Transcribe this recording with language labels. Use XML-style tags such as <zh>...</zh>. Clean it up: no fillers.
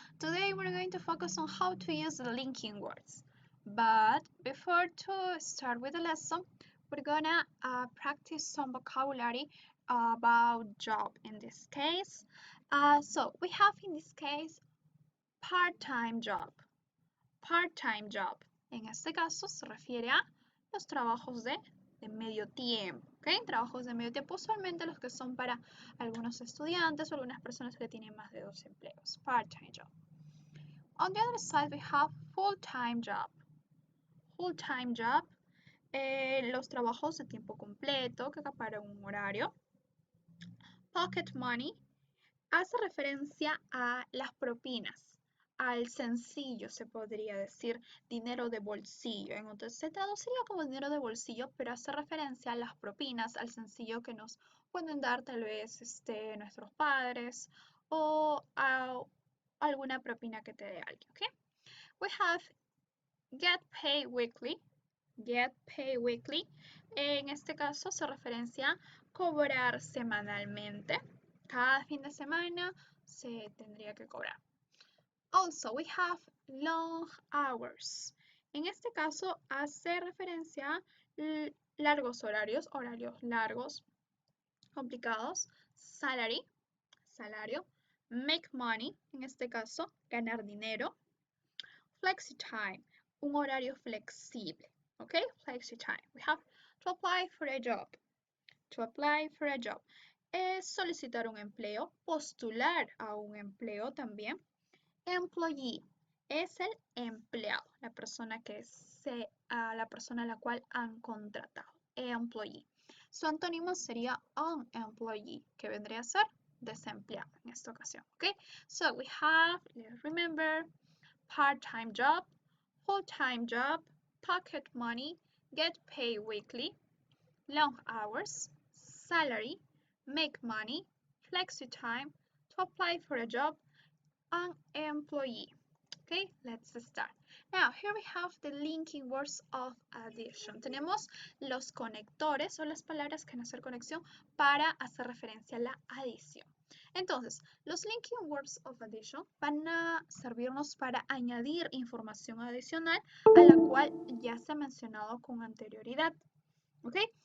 <en>Today we're going to focus on how to use the linking words. But before to start with the lesson, we're gonna practice some vocabulary about job in this case. So we have in this case part-time job. Part-time job.</en> <es>En este caso se refiere a los trabajos de medio tiempo, ¿ok? Trabajos de medio tiempo, usualmente los que son para algunos estudiantes o algunas personas que tienen más de 2 empleos.</es> <en>Part-time job. On the other side, we have full-time job.</en> <es>Full-time job, los trabajos de tiempo completo que acaparan un horario. Pocket money hace referencia a las propinas, al sencillo, se podría decir, dinero de bolsillo. Entonces se traduciría como dinero de bolsillo, pero hace referencia a las propinas, al sencillo que nos pueden dar tal vez nuestros padres o a alguna propina que te dé alguien. ¿Okay?</es> <en>We have get paid weekly. Get paid weekly.</en> <es>En este caso se referencia a cobrar semanalmente. Cada fin de semana se tendría que cobrar.</es> <en>Also, we have long hours.</en> <es>En este caso hace referencia a largos horarios, horarios largos, complicados. Salary, salario. Make money, en este caso, ganar dinero. Flexi time, un horario flexible. Okay, flexi time.</es> <en>We have to apply for a job.</en> <es>To apply for a job es solicitar un empleo, postular a un empleo también. Employee es el empleado, la persona la persona a la cual han contratado. Employee. Su antónimo sería unemployee, que vendría a ser desempleado en esta ocasión.</es> <en>Okay, so we have, let's remember, part-time job, full-time job, pocket money, get paid weekly, long hours, salary, make money, flexi time, to apply for a job, an employee. Okay, let's start. Now, here we have the linking words of addition.</en> <es>Tenemos los conectores o las palabras que van a hacer conexión para hacer referencia a la adición. Entonces, los linking words of addition van a servirnos para añadir información adicional a la cual ya se ha mencionado con anterioridad. ¿Ok?</es>